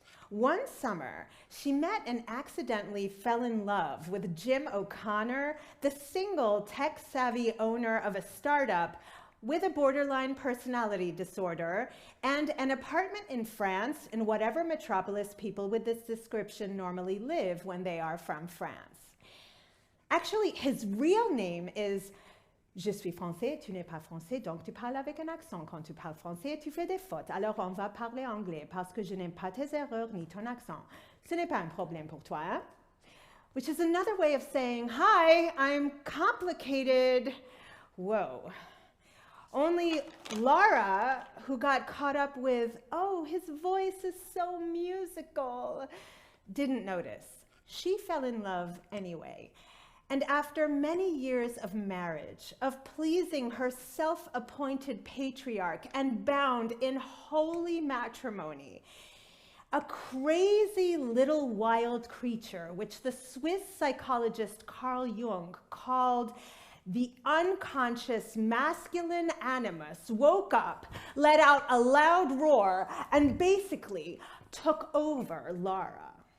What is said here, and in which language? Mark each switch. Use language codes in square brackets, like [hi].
[en] One summer, she met and accidentally fell in love with Jim O'Connor, the single, tech-savvy owner of a startup with a borderline personality disorder and an apartment in France in whatever metropolis people with this description normally live when they are from France. Actually, his real name is [fr] Je suis français, tu n'es pas français, donc tu parles avec un accent. Quand tu parles français, tu fais des fautes. Alors on va parler anglais parce que je n'aime pas tes erreurs ni ton accent. Ce n'est pas un problème pour toi, hein? [en] Which is another way of saying, hi, I'm complicated. Whoa. Only Laura, who got caught up with, oh, his voice is so musical, didn't notice. She fell in love anyway. And after many years of marriage, of pleasing her self-appointed patriarch and bound in holy matrimony, a crazy little wild creature, which the Swiss psychologist Carl Jung called the unconscious masculine animus, woke up, let out a loud roar, and basically took over Laura.